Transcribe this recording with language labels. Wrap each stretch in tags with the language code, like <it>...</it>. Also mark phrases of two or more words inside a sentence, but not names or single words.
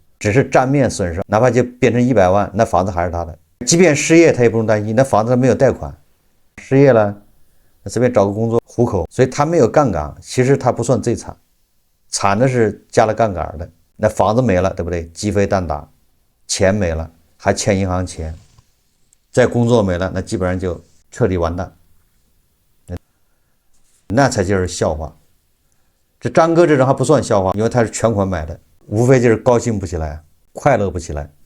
<zh>只是賬面損失，哪怕就变成100萬，那房子還是他的。即便失業，他也不用擔心，那房子没有貸款，失業了，那隨便找個工作糊口，所以他沒有槓桿。其實他不算最慘，慘的是加了槓桿的，那房子沒了，对不對？雞飛蛋打，錢沒了，還欠銀行錢，再工作沒了，那基本上就徹底完蛋，那才就是笑話。這張哥這種還不算笑話，因為他是全款買的，無非就是高興不起來，快樂不起来。</zh>